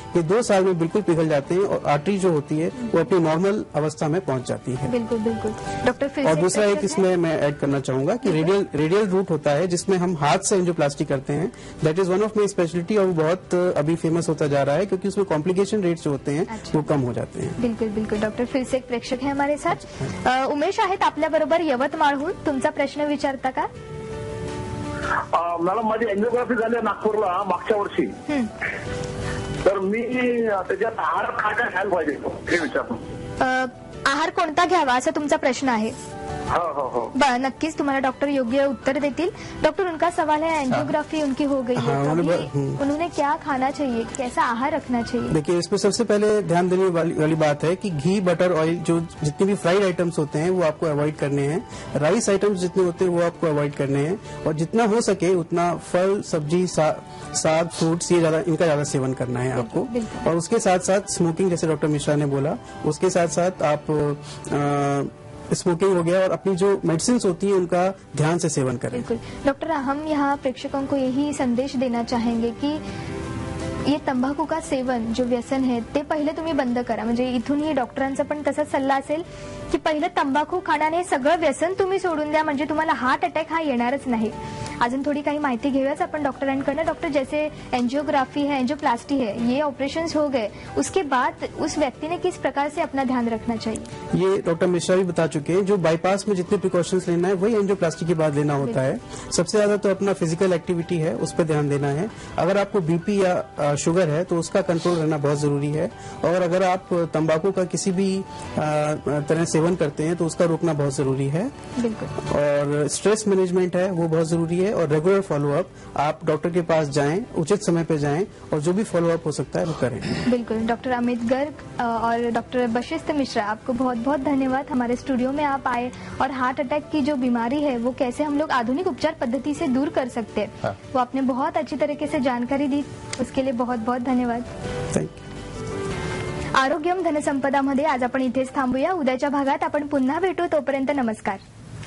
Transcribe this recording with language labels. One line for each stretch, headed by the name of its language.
Hindi: ये 2 साल में बिल्कुल पिघल जाते हैं और आर्टरी जो होती है वो अपनी नॉर्मल अवस्था में पहुंच जाती है। बिल्कुल बिल्कुल डॉक्टर। फिर और से दूसरा एक प्रेक्षक इसमें मैं ऐड करना चाहूंगा कि रेडियल रूट होता है जिसमें हम हाथ से एंजियोप्लास्टी करते हैं।
English: that is one of my speciality
Hindi: और वो बहुत अभी फेमस होता जा रहा है क्योंकि उसमें कॉम्प्लिकेशन रेट्स जो होते हैं वो कम हो जाते हैं। बिल्कुल बिल्कुल डॉक्टर। फिर से एक प्रेक्षक है हमारे साथ, उमेश
Marathi: आहेत आपल्या बरोबर यवतमाळहून. तुमचा प्रश्न विचारता का? मॅडम माझी एंजिओग्राफी झाली आहे नागपूरला मागच्या वर्षी. तर मी त्याच्यात आहार काय काय घ्यायला पाहिजे हे विचारतो. आहार कोणता घ्यावा असा तुमचा प्रश्न आहे. हो हो हो नक्कीच तुम्हाला डॉक्टर योग्य उत्तर देतील.
Hindi: डॉक्टर उनका सवाल है, एंजियोग्राफी उनकी हो गई है, तो अभी उन्होंने क्या खाना चाहिए, कैसा आहार रखना चाहिए? देखिए, इसमें सबसे पहले ध्यान देने वाली बात है कि घी, बटर, ऑयल, जो जितने भी फ्राइड आइटम्स होते हैं वो आपको अवॉइड करने हैं। राइस आइटम्स जितने होते हैं वो आपको अवॉइड करने हैं और जितना हो सके उतना फल, सब्जी, साग, फ्रूट्स, ये इनका ज्यादा सेवन करना है आपको। और उसके साथ साथ स्मोकिंग, जैसे डॉक्टर मिश्रा ने बोला, उसके साथ साथ आप स्मोकिंग हो गया और अपनी जो मेडिसिन होती है उनका ध्यान से सेवन करें। बिल्कुल डॉक्टर, हम यहाँ प्रेक्षकों को यही संदेश देना चाहेंगे की ये तंबाखू का सेवन जो व्यसन है
Marathi: ते पहिले तुम्ही बंद करा. म्हणजे इथूनही डॉक्टरांचा पण तसाच सल्ला असेल की पहिले तंबाखू खाण्याने सगळं व्यसन तुम्ही सोडून द्या, म्हणजे तुम्हाला हार्ट अटॅक हा येणारच नाही. अजून थोड़ी काही माहिती घेऊयाच आपण डॉक्टरांकडनं.
Hindi: डॉक्टर, जैसे एंजियोग्राफी है, एंजियोप्लास्टी है, ये ऑपरेशंस हो गए, उसके बाद उस व्यक्ति ने किस प्रकार से अपना ध्यान रखना चाहिए? ये डॉक्टर मिश्रा भी बता चुके हैं. जो बाईपास में जितने प्रिकॉशंस लेना है वही एंजियोप्लास्टी के बाद लेना होता है. सबसे ज्यादा तो अपना फिजिकल एक्टिविटी है, उस पर ध्यान देना है. अगर आपको बीपी या शुगर है तो उसका कंट्रोल रहना बहुत जरूरी है. और अगर आप तंबाकू का किसी भी तरह सेवन करते हैं तो उसका रोकना बहुत जरूरी है. और स्ट्रेस मैनेजमेंट है वो बहुत जरूरी है. और रेगुलर फॉलोअप, आप डॉक्टर के पास जाएं, उचित समय पे जाएं और जो भी फॉलोअप हो सकता है वो करें. बिल्कुल. डॉक्टर अमित गर्ग और डॉक्टर बशिष्ठ मिश्रा, आपको बहुत बहुत धन्यवाद. हमारे स्टूडियो में आप आए और हार्ट अटैक की जो बीमारी है वो कैसे हम लोग आधुनिक उपचार पद्धति से दूर कर सकते हैं, वो आपने बहुत अच्छी तरीके से जानकारी दी. उसके लिए बहुत बहुत धन्यवाद.
English: Thank you.
Marathi: आरोग्यम धनसंपदा मध्ये आज आपण इथेच थांबूया. उद्याच्या भागात आपण पुन्हा भेटू. तोपर्यंत नमस्कार.